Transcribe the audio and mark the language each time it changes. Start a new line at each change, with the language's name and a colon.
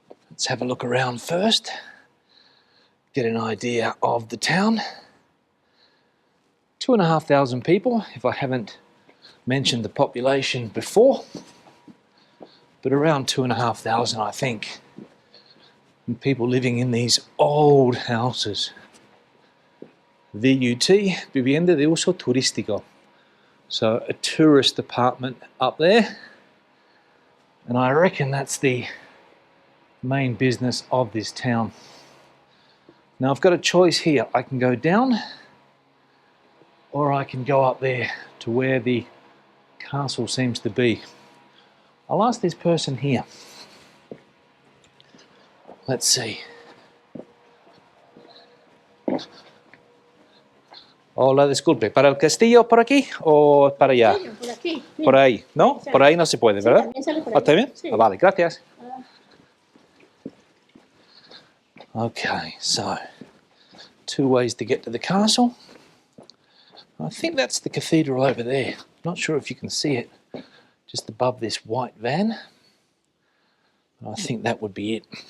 English: Let's have a look around first, get an idea of the town. 2,500 people, if I haven't mentioned the population before, but around 2,500 I think. And people living in these old houses. VUT, Vivienda de Uso Turístico. So a tourist apartment up there. And I reckon that's the main business of this town. Now I've got a choice here. I can go down, or I can go up there to where the castle seems to be. I'll ask this person here.
Spanish: Hola, disculpe. ¿Para el castillo por aquí o para allá? Por aquí. Por ahí, ¿no? Por ahí no se puede, ¿verdad? También sale por ¿Ah, ahí. también? Sí. Ah, vale, gracias. Ah.
English: Okay, so 2 ways to get to the castle. I think that's the cathedral over there. Not sure if you can see it just above this white van. I think that would be it.